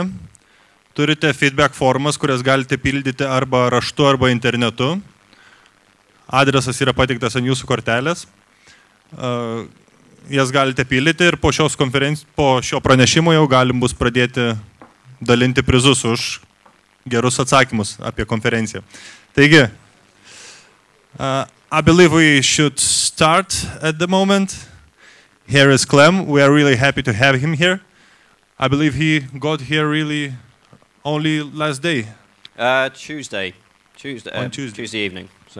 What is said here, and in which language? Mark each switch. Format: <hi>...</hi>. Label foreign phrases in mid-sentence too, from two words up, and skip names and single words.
<lt>Turite feedback formas, kurias galite pildyti arba raštu, arba internetu. Adresas yra pateiktas ant jūsų kortelės. Jas galite pildyti ir po šio pranešimo jau galim bus pradėti dalinti prizus už gerus atsakymus apie konferenciją. Taigi,</lt> <en>I believe we should start at the moment. Here is Clem. We are really happy to have him here. I believe he got here really only last day. Tuesday evening. So.</en>